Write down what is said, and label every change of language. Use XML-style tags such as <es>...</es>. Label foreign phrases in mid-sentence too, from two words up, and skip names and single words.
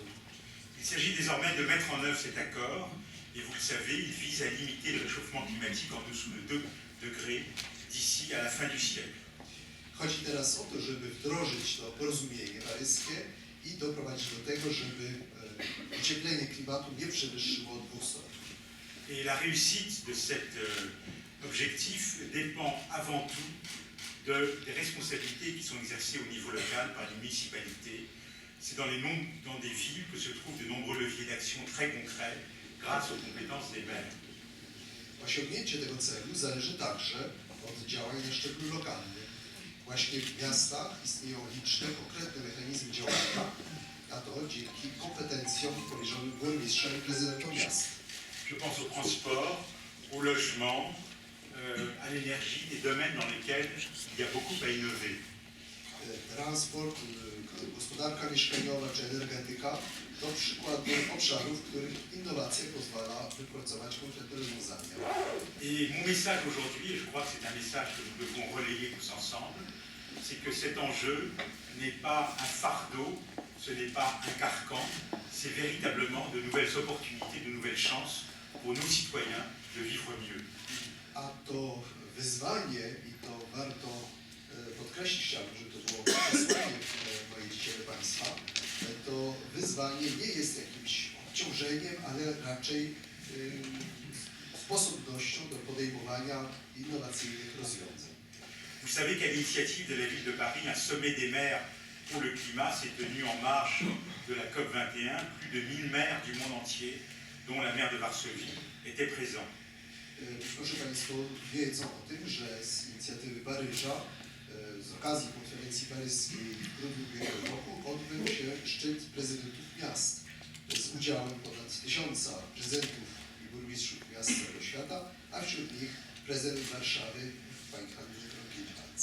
<fr>Il s'agit désormais de mettre en œuvre cet accord, et vous le savez, il vise à limiter le réchauffement climatique en dessous de 2 degrés d'ici à la fin du siècle.</fr> <pl>Chodzi teraz o to, żeby wdrożyć to porozumienie paryskie i doprowadzić do tego, żeby ocieplenie klimatu nie przewyższyło 2 stopni.</pl> <fr>Et la réussite de cet objectif dépend avant tout des responsabilités qui sont exercées au niveau local par les municipalités. C'est dans des villes que se trouvent de nombreux leviers d'action très concrets grâce aux compétences des maires.</fr> <pl>Osiągnięcie tego celu zależy także od działań na szczeblu lokalnym. Właśnie w miastach istnieją liczne, konkretne mechanizmy działania, a to dzięki kompetencjom powierzonym burmistrzom i prezydentom miast.</pl> <fr>Je pense au transport, au logement, à l'énergie, des domaines dans lesquels il y a beaucoup à innover.</fr> <pl>Transport, gospodarka mieszkaniowa czy energetyka to przykłady obszarów, w których innowacja pozwala wypracować konkretne rozwiązania.</pl> <fr>Et mon message aujourd'hui, et je crois que c'est un message que nous devons relayer tous ensemble, c'est que cet enjeu n'est pas un fardeau, ce n'est pas un carcan, c'est véritablement de nouvelles opportunités, de nouvelles chances pour nos citoyens de vivre mieux.</fr> <pl>A to wyzwanie, i to warto podkreślić, chciałbym, żeby to było przesłanie mojej dzisiaj do Państwa, to wyzwanie nie jest jakimś obciążeniem, ale raczej sposobnością do podejmowania innowacyjnych rozwiązań.</pl> <fr>Vous savez qu'à l'initiative de la ville de Paris, un sommet des maires pour le climat s'est tenu en marge de la COP21. Plus de 1000 maires du monde entier, dont la maire de Varsovie, étaient présents.</fr> <pl>Proszę Państwo wiedzą o tym, że z inicjatywy Paryża, z okazji konferencji paryskiej w grudniu ubiegłego roku odbył się szczyt prezydentów miast z udziałem ponad 1000 prezydentów i burmistrzów miast z całego świata, a wśród nich prezydent Warszawy, pani Henryk Ronkiewicz.</pl>